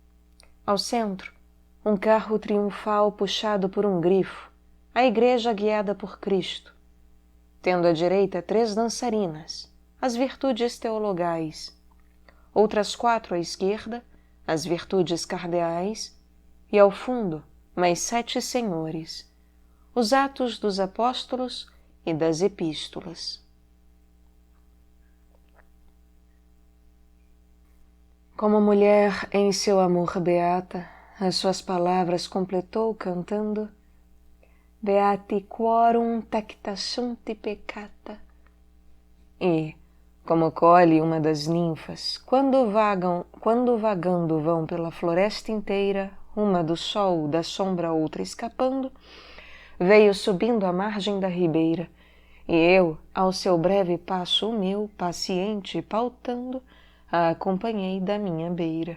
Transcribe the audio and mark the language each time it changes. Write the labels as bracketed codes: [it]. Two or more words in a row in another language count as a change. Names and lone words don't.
[pt] Ao centro, um carro triunfal puxado por um grifo, a igreja guiada por Cristo, tendo à direita 3 dançarinas, as virtudes teologais, outras 4 à esquerda, as virtudes cardeais, e ao fundo mais 7 senhores, os Atos dos Apóstolos e das Epístolas. Como mulher em seu amor beata, as suas palavras completou cantando [la] Beati quorum tacta sunt peccata. [pt] E, como colhe uma das ninfas, quando vagando vão pela floresta inteira, uma do sol, da sombra, outra escapando, veio subindo a margem da ribeira, e eu, ao seu breve passo o meu, paciente pautando, a acompanhei da minha beira.